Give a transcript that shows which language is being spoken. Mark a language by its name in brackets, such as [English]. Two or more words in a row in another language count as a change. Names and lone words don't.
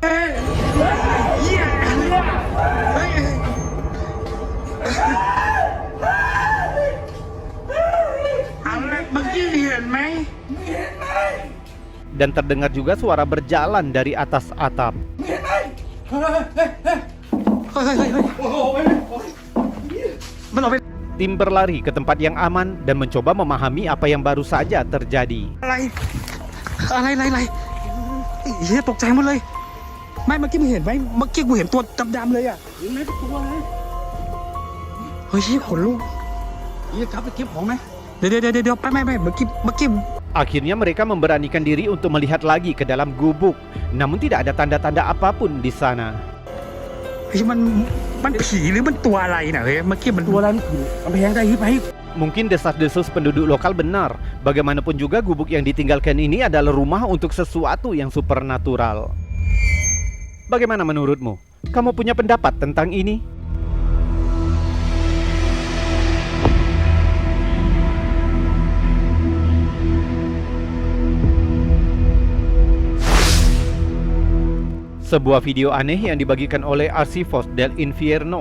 [Indonesian] Dan terdengar juga suara berjalan dari atas atap. Tim berlari ke tempat yang aman dan mencoba memahami apa yang baru saja terjadi. [Thai] ไม่เมื่อกี้มึงเห็นไหมเมื่อกี้กูเห็นตัวดำๆเลยอ่ะเห็นไหมตัวนะเฮ้ยขนลุกiyaครับไปเก็บของไหมเดี๋ยวไปไม่เมื่อกี้ [Indonesian] Akhirnya mereka memberanikan diri untuk melihat lagi ke dalam gubuk, namun tidak ada tanda-tanda apapun di sana. [Thai] เฮ้ยมันผีหรือมันตัวอะไรนะเฮ้ยเมื่อกี้มันตัวอะไรมันแพงได้ไป [Indonesian] Mungkin desas-desus penduduk lokal benar. Bagaimanapun juga gubuk yang ditinggalkan ini adalah rumah untuk sesuatu yang supernatural. Bagaimana menurutmu? Kamu punya pendapat tentang ini? Sebuah video aneh yang dibagikan oleh Archivos del Infierno.